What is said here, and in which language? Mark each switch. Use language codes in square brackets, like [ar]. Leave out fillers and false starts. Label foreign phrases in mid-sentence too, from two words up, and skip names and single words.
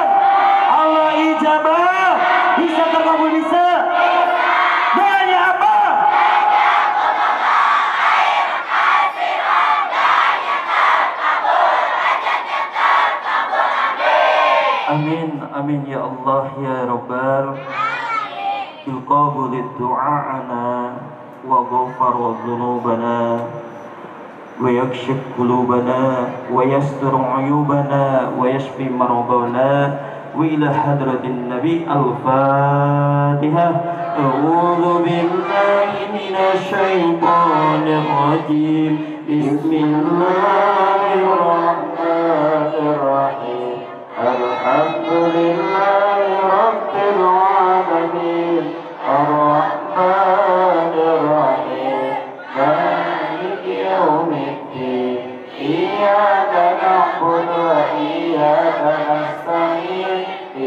[id] Allah ijabah, bisa terkabul bisa. Doanya apa? [ar] آمين آمين يا الله يا رب. بالقبول دعاءنا وغفر ذنوبنا ويكشف قلوبنا ويستر عيوبنا ويشفي مرضانا وإلى حضرة النبي الفاتحة. أعوذ بالله من الشيطان الرجيم. بسم الله الرحمن الرحيم. الحمد لله رب العالمين الرحمن الرحيم مالك يوم الدين إياك نعبد وإياك نستعين.